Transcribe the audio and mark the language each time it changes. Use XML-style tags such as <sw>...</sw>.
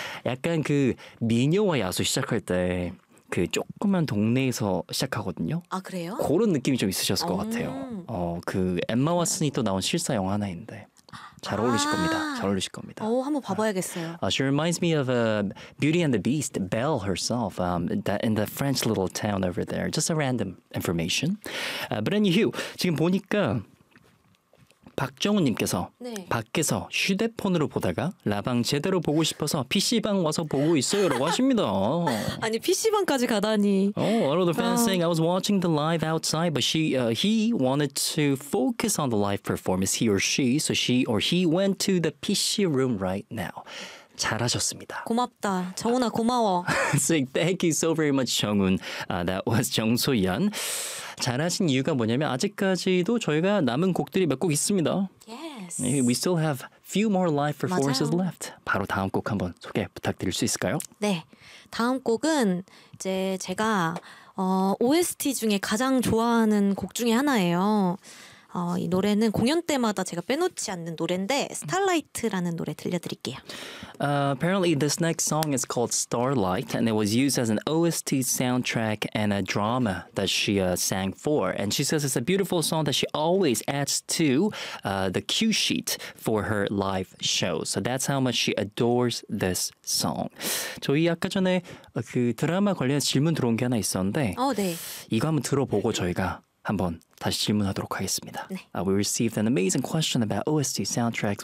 <ko>약간 그 미녀와 야수 시작할 때 그 조그만 동네에서 시작하거든요. 아, 그래요? 그런 느낌이 좀 있으셨을 것 같아요. 그 엠마 왓슨이 또 나온 실사 영화 하나인데 잘 어울리실 겁니다. 잘 어울리실 겁니다. 한번 봐봐야겠어요.</ko> <en>She reminds me of Beauty and the Beast, Belle herself, in the French little town over there. Just a random information. But anywho,</en> <ko>지금 보니까 박정우님께서 네. 밖에서 휴대폰으로 보다가 라방 제대로 보고 싶어서 PC방 와서 보고 있어요 라고 하십니다. 아니 PC방까지 가다니.</ko> <en>Oh, one of the fans saying I was watching the live outside but he wanted to focus on the live performance, he or she, so she or he went to the PC room right now.</en> <ko>잘하셨습니다. 고맙다. 정훈아 고마워.</ko> <en>Thank you so very much, 정훈. That was 정소연.</en> <ko>잘하신 이유가 뭐냐면 아직까지도 저희가 남은 곡들이 몇 곡 있습니다.</ko> <en>Yes. We still have few more live performances left.</en> <ko>바로 다음 곡 한번 소개 부탁드릴 수 있을까요? 네. 다음 곡은 이제 제가 OST 중에 가장 좋아하는 곡 중에 하나예요. 이 노래는 공연 때마다 제가 빼놓지 않는 노래인데 Starlight라는 노래 들려드릴게요.</ko> <en>Apparently this next song is called Starlight and it was used as an OST soundtrack and a drama that she sang for. And she says it's a beautiful song that she always adds to the cue sheet for her live show. So that's how much she adores this song.</en> <ko>저희 아까 전에 그 드라마 관련해서 질문 들어온 게 하나 있었는데 네. 이거 한번 들어보고 저희가 한번 다시 질문하도록 하겠습니다. 네.</ko> <en>We received an amazing question about OST soundtracks.</en>